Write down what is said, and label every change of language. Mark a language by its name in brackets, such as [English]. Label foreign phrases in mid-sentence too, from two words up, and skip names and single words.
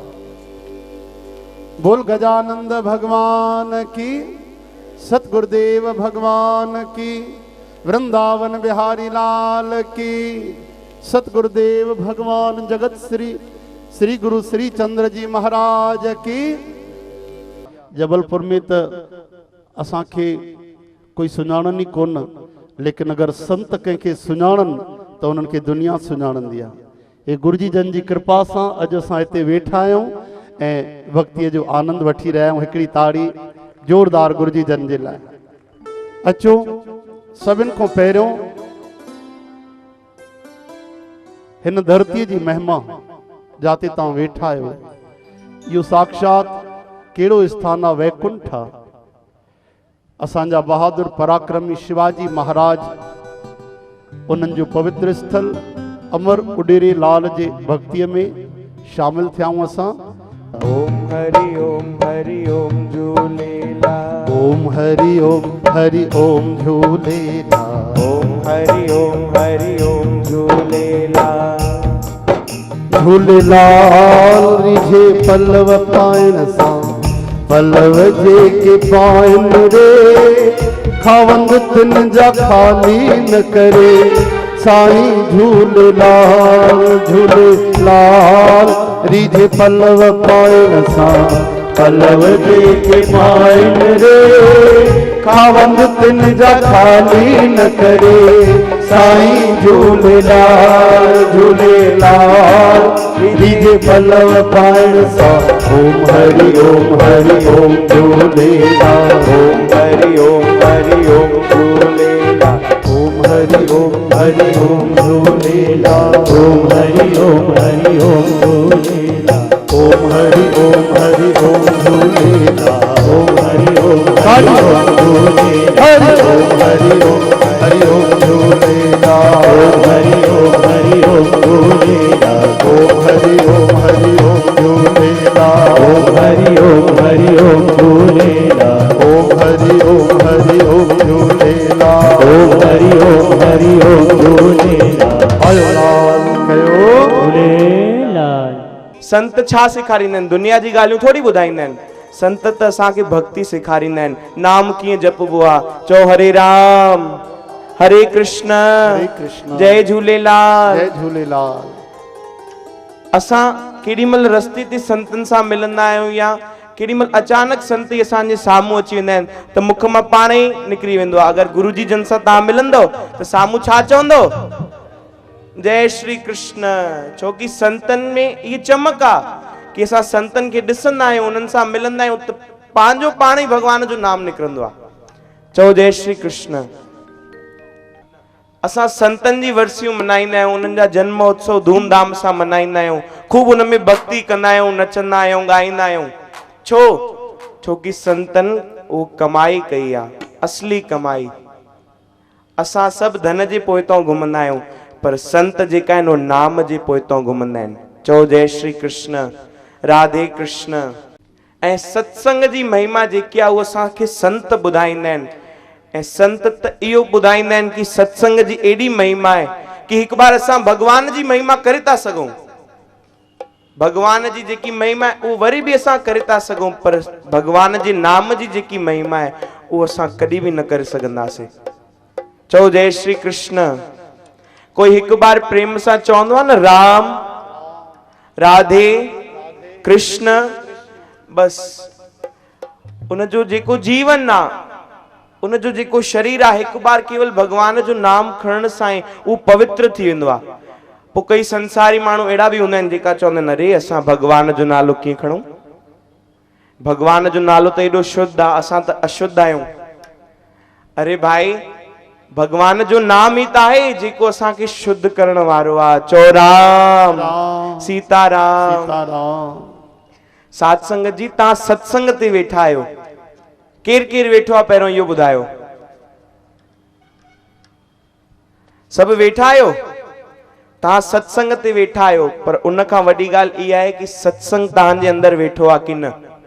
[Hindi] बोल गजानंद भगवान की, सतगुरुदेव भगवान की, वृंदावन बिहारी लाल की, सतगुरुदेव भगवान जगत श्री श्री गुरु श्री चंद्र जी महाराज की। [Sindhi] जबलपुर में तो असांखे कोई सुञाणनि ई कोन, लेकिन अगर संत कंहिंखे सुञाणनि तो उन्हनि खे दुनिया सुञाणंदी आहे। ये गुरुजी जन जी कृपा सां अॼु असां हिते वेठा आहियूं ऐं भक्तीअ जो आनंद वठी रहिया आहियूं। हिकिड़ी ताड़ी जोरदार गुरुजी जन जे लाइ। अचो सभिनि खां पहिरियों हिन धरतीअ जी महिमा जाते तव्हां वेठा आहियो, इहो साक्षात कहिड़ो स्थान आहे, वैकुंठ आहे। असांजा बहादुर पराक्रमी शिवाजी महाराज उन्हनि जो पवित्र स्थल अमर उडेरे लाल जे भक्तीअ में शामिल थियाऊं असां। ओम हरि ओम झूलेलाल। ओम हरि ओम झूलेलाल। ओम हरि ओम झूलेलाल। झूलेलाल रिझे पल्लव पाइण सां पल्लव जे के पाइण रे, खावंद तिन जा खाली न करे साईं झूलेलाल। झूलेलाल रिझे पल्लव पाइण सां पल्लव जे के पाइण रे, खावंद तिन जा खाली न करे साईं झूलेलाल। झूलेलाल रिझे पल्लव पाइण सां ओम हरि ओम झूलेलाल। ओम हरि ओम झूलेलाल। ओम हरि ओम झूलेलाल। ओम हरि ओम झूलेलाल। ओम हरि ओम झूलेलाल। ओम हरि ओम झूलेलाल। हरि ओम झूलेलाल। ओम हरि ओम झूलेलाल। ओम हरि ओम झूलेलाल। ओम हरि ओम झूलेलाल। ओम हरि ओम झूलेलाल। ओम हरि ओम झूलेलाल। आयो लाल कयो झूलेलाल। संत छा सेखारींदा आहिनि? दुनिया जी ॻाल्हियूं थोड़ी ॿुधाईंदा आहिनि। संत त असांखे भक्ति सेखारींदा आहिनि। नाम कीअं जपबो आहे, चओ हरे राम हरे कृष्ण जय झूलेलाल। जय झूलेलाल। असां केॾीमहिल रस्ते ते संतनि सां मिलंदा आहियूं या केॾीमहिल अचानक संत ई असांजे साम्हूं अची वेंदा आहिनि त मुख मां पाण ई निकिरी वेंदो आहे, अगरि गुरु जी जन सां तव्हां मिलंदव त साम्हूं छा चवंदो? जय श्री कृष्ण। छोकी संतनि में इहा चमक आहे कि असां संतनि खे ॾिसंदा आहियूं, उन्हनि सां मिलंदा आहियूं त पंहिंजो पाण ई भॻवान जो नाम निकिरंदो आहे। चओ जय श्री कृष्ण। असां संतनि जी वर्सियूं मनाईंदा आहियूं, उन्हनि जा जन्म उत्सव धूमधाम सां मनाईंदा आहियूं, खूब उन में भक्ति कंदा आहियूं, नचंदा आहियूं, ॻाईंदा आहियूं। छोकी संतनि उहो कमाई कई आहे, असली कमाई। असां सभु धन जे पोइतां घुमंदा आहियूं, पर संत जेका आहिनि उहो नाम जे पोइतां घुमंदा आहिनि। चओ जय श्री कृष्ण राधे कृष्ण। ऐं सत्संग जी महिमा जेकी आहे उहा असांखे संत ॿुधाईंदा आहिनि। ऐं संत त इहो ॿुधाईंदा आहिनि कि सत्संग जी एॾी महिमा आहे कि हिकु बार असां भॻवान जी महिमा करे था सघूं। भॻवान जी जेकी महिमा आहे उहो वरी बि असां करे था सघूं, पर भॻवान जे नाम जी जेकी महिमा आहे उहो असां कॾहिं बि न करे सघंदासीं। चओ जय श्री कृष्ण। कोई हिकु बार प्रेम सां चवंदो आहे न राम राधे कृष्ण, बस उनजो जेको जीवन आहे, उनजो जेको शरीर आहे, हिकु बार केवल भॻवान जो नाम खणण सां ई उहो पवित्र थी वेंदो आहे। पोइ कई संसारी माण्हू अहिड़ा बि हूंदा आहिनि जेका चवंदा आहिनि अरे असां भॻवान जो नालो कीअं खणूं, भॻवान जो नालो त एॾो शुद्ध आहे, असां त अशुद्ध आहियूं। अरे भाई भॻवान जो नाम ई त आहे जेको असांखे शुद्ध करण वारो आहे। चओ राम सीताराम। साध संगत जी तव्हां सत्संग ते वेठा आहियो, केर केर वेठो आहे पहिरियों इहो ॿुधायो? सभु वेठा आहियो? तव्हां सत्संग ते वेठा आहियो, पर उन खां वॾी ॻाल्हि इहा आहे कि सत्संग तव्हांजे अंदरि वेठो आहे कि न।